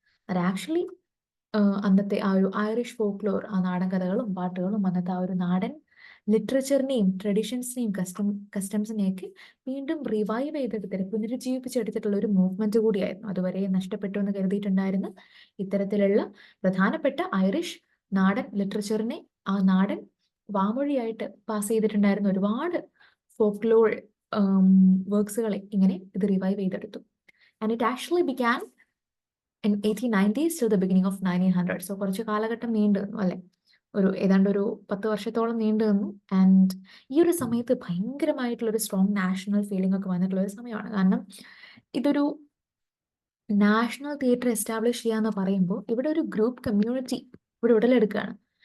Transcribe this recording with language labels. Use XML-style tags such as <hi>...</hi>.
<ml>അത് ആക്ച്വലി അന്നത്തെ ആ ഒരു ഐറിഷ് ഫോക്ലോർ, ആ നാടൻ കഥകളും പാട്ടുകളും അന്നത്തെ ആ ഒരു നാടൻ ലിറ്ററേച്ചറിനെയും ട്രഡീഷൻസിനെയും കസ്റ്റംസിനെയൊക്കെ വീണ്ടും റിവൈവ് ചെയ്തെടുത്തിട്ട് പുനരുജ്ജീവിപ്പിച്ചെടുത്തിട്ടുള്ള ഒരു മൂവ്മെന്റ് കൂടിയായിരുന്നു. അതുവരെ നഷ്ടപ്പെട്ടു എന്ന് കരുതിയിട്ടുണ്ടായിരുന്ന ഇത്തരത്തിലുള്ള പ്രധാനപ്പെട്ട ഐറിഷ് നാടൻ ലിറ്ററേച്ചറിനെ, ആ നാടൻ വാമൊഴിയായിട്ട് പാസ് ചെയ്തിട്ടുണ്ടായിരുന്ന ഒരുപാട് ഫോക്ലോർ വർക്ക്സുകളെ ഇങ്ങനെ ഇത് റിവൈവ് ചെയ്തെടുത്തു.</ml> <en>And it actually began in 1890s to the beginning of 1900.</en> <ml>So കുറച്ച് കാലഘട്ടം നീണ്ടു നിന്നു അല്ലെ. ഏതാണ്ട് ഒരു 10 വർഷത്തോളം നീണ്ടു നിന്നു. ആൻഡ് ഈ ഒരു സമയത്ത് ഭയങ്കരമായിട്ടുള്ള ഒരു സ്ട്രോങ് നാഷണൽ ഫീലിംഗ് ഒക്കെ വന്നിട്ടുള്ള ഒരു സമയമാണ്. കാരണം ഇതൊരു നാഷണൽ തിയേറ്റർ എസ്റ്റാബ്ലിഷ് ചെയ്യാന്ന് പറയുമ്പോൾ ഇവിടെ ഒരു ഗ്രൂപ്പ് കമ്മ്യൂണിറ്റി ഇവിടെ ഉടലെടുക്കുകയാണ്.</ml>